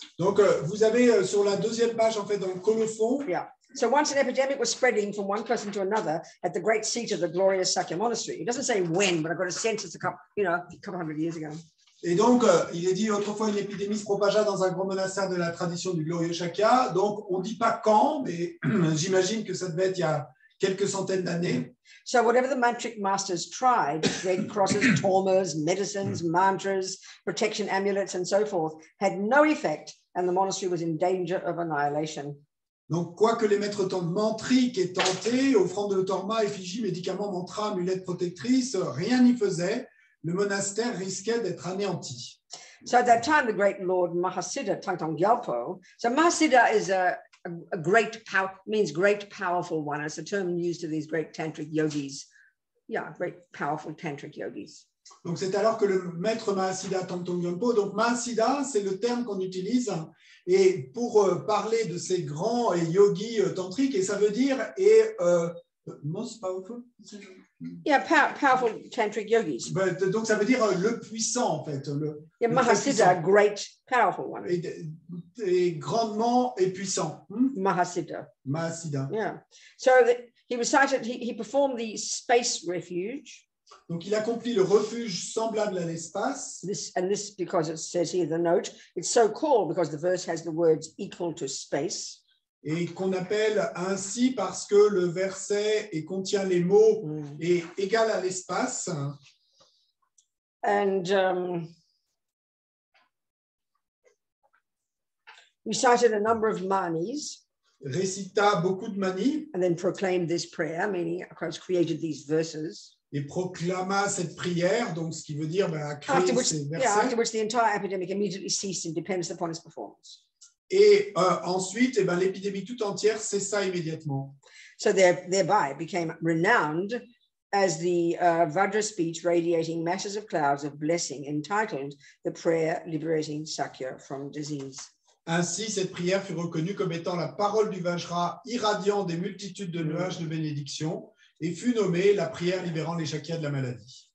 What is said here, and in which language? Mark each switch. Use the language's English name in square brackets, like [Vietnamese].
[French] Donc vous avez sur la 2e page en fait dans le colophon. [English] Yeah. So once an epidemic was spreading from one person to another at the great seat of the glorious Sakya monastery. It doesn't say when, but I've got a sense it's a couple hundred years ago. [French] Et donc, il est dit autrefois une épidémie se propagea dans un grand monastère de la tradition du glorieux Shakya. Donc, on ne dit pas quand, mais j'imagine que ça devait être il y a quelques centaines d'années. [English] So whatever the mantric masters tried, red crosses, tormas, medicines, mantras, protection amulets, and so forth, had no effect, and the monastery was in danger of annihilation. [French] Donc, quoi que les maîtres mantriques aient tenté, offrandes de torma, effigies, médicaments, mantras, amulettes protectrices, rien n'y faisait. Le monastère risquait d'être anéanti. [English] So at that time, the great Lord Mahasiddha Tangtong Gyalpo. So Mahasiddha is a great power, means great powerful one. It's a term used to these great tantric yogis. Yeah, great powerful tantric yogis. [French] Donc, c'est alors que le maître Mahasiddha Tangtong Gyalpo, donc Mahasiddha, c'est le terme qu'on utilise et pour parler de ces grands yogis tantriques, et ça veut dire [English] most powerful. Yeah, powerful tantric yogis. [French] Donc, ça veut dire le puissant, en fait. [English] Yeah, Mahasiddha, great, powerful one. [French] Et grandement et puissant. [English] Mahasiddha. Mahasiddha. Yeah. So he recited, he performed the space refuge. [French] Donc, il accomplit le refuge semblable à l'espace. [English] This, because it says here, the note, it's so called because the verse has the words equal to space. [French] Et qu'on appelle ainsi parce que le verset contient les mots et égal à l'espace. [English] And recited a number of manis. [French] Récita beaucoup de manis. [English] And then proclaimed this prayer, meaning, of course, created these verses. [French] Et proclama cette prière, donc ce qui veut dire créer ces versets. [English] Yeah, after which the entire epidemic immediately ceased and depends upon his performance. [French] Et ensuite, l'épidémie tout entière cessa immédiatement. [English] So thereby became renowned as the Vajra speech radiating masses of clouds of blessing, entitled The Prayer Liberating Sakya from Disease. [French] Ainsi, cette prière fut reconnue comme étant la parole du Vajra irradiant des multitudes de nuages de bénédiction et fut nommée la prière libérant les Shakyas de la maladie.